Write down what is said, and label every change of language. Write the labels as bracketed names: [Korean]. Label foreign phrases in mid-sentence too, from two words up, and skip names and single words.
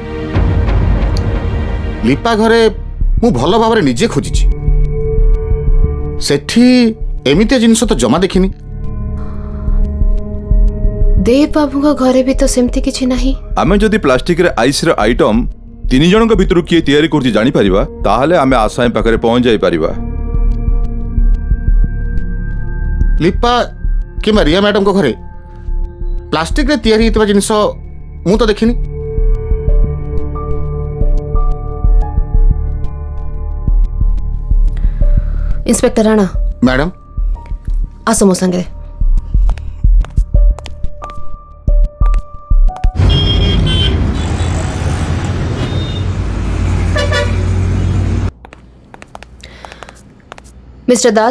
[Odia] ଲିପା ଘରେ ମୁଁ ଭଲ ଭାବରେ ନିଜେ ଖୋଜିଛି, ସେଠି ଏମିତିଆ ଜିନିଷ ତ ଜମା ଦେଖିନି। ଦେବ ବାବୁଙ୍କ ଘରେ ବି ତ ସେମିତି କିଛି ନାହିଁ। ଆମେ ଯଦି ପ୍ଲାଷ୍ଟିକରେ ଆଇସ୍ର ଆଇଟମ୍ 3 ଜଣଙ୍କ ଭିତରୁ କିଏ ତିଆରି କରୁଛି ଜାଣିପାରିବା, ତାହେଲେ ଆମେ ଆସାମୀ ପାଖରେ ପହଞ୍ଚି ଯାଇପାରିବା। ଲିପା କି ରିଆ ମ୍ୟାଡାମ କୁ ଘରେ ପ୍ଲାଷ୍ଟିକ ରେ ତିଆରି ହେଉଥିବା ଜିନିଷ ମୁଁ ତ ଦେଖିନି। इंस्पेक्टर राणा मैडम ଆସ ମୋ ସଙ୍ଗେ। ମିଷ୍ଟର ଦାସ